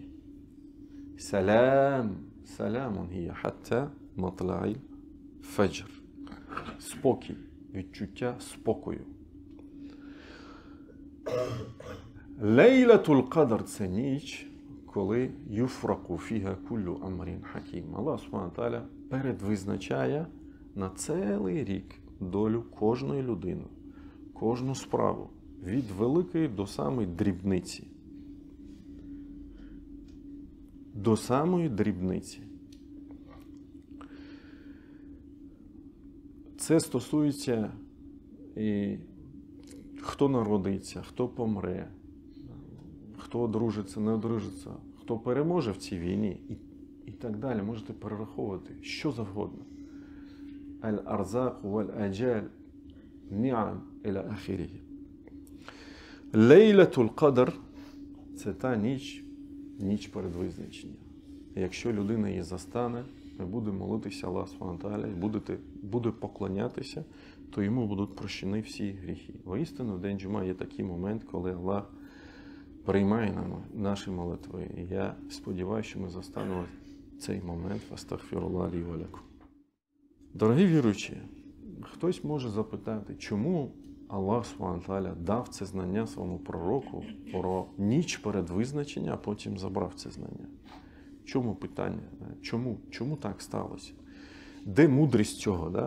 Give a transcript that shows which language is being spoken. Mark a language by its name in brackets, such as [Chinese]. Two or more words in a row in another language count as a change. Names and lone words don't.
[Arabic] Салам. سلام هي حتى مطلع الفجر. [Ukrainian] Спокій. Відчуття спокою. Лейлатул Кадр – це ніч, коли [Arabic] يفرق فيها كل أمر حكيم. [Ukrainian] Аллах [Arabic] سبحانه وتعالى [Ukrainian] передвизначає на цілий рік долю кожної людини, кожну справу, від великої до самої дрібниці. До самої дрібниці. Це стосується і хто народиться, хто помре, хто одружиться, не одружиться, хто переможе в цій війні і так далі. Можете перераховувати що завгодно. [Arabic] الأرزاق والآجال نعم إلى آخره. [Ukrainian] Лейлатул Кадр – це та ніч перед визначенням. Якщо людина її застане, і буде молитися Аллаху [Arabic] سبحانه وتعالى, [Ukrainian] і буде поклонятися, то йому будуть прощені всі гріхи. Воістину, в день Джума є такий момент, коли Аллах приймає наші молитви. І я сподіваюся, що ми застанемо цей момент. [Arabic] أستغفر الله لي ولكم. [Ukrainian] Дорогі віруючі, хтось може запитати, чому Аллах [Arabic] سبحانه وتعالى [Ukrainian] дав це знання своєму пророку про ніч перед визначенням, а потім забрав це знання. Чому питання? Чому так сталося? Де мудрість цього? Да?